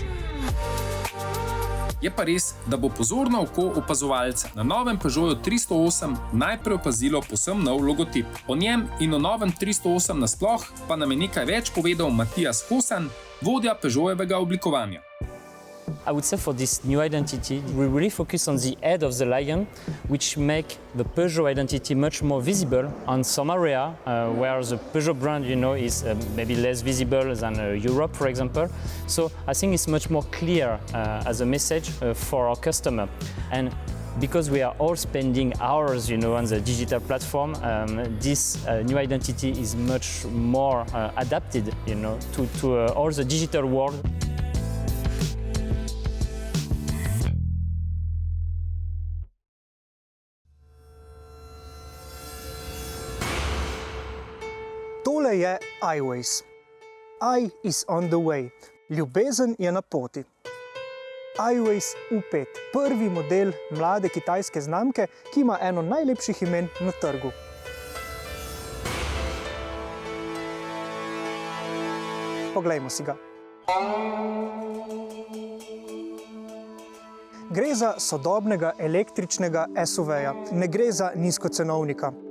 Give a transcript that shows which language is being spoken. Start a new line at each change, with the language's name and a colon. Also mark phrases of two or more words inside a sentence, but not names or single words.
Slovenian: Je pa res, da bo pozorno oko opazovalca na novem Peugeotu 308 najprej opazilo povsem nov logotip. O njem in o novem 308 nasploh pa nam je nekaj več povedal Matijas Hosan, vodja Peugeotovega oblikovanja.
English: I would say for this new identity, we really focus on the head of the lion, which make the Peugeot identity much more visible on some area where the Peugeot brand, is maybe less visible than Europe, for example. So I think it's much more clear as a message for our customer. And because we are all spending hours, on the digital platform, this new identity is much more adapted, to all the digital world.
Slovenian: Tole je iWays.
English: I is on the way.
Slovenian: Ljubezen je na poti. iWays U5, prvi model mlade kitajske znamke, ki ima eno najlepših imen na trgu. Poglejmo si ga. Gre za sodobnega električnega SUV-ja, ne gre za nizkocenovnika.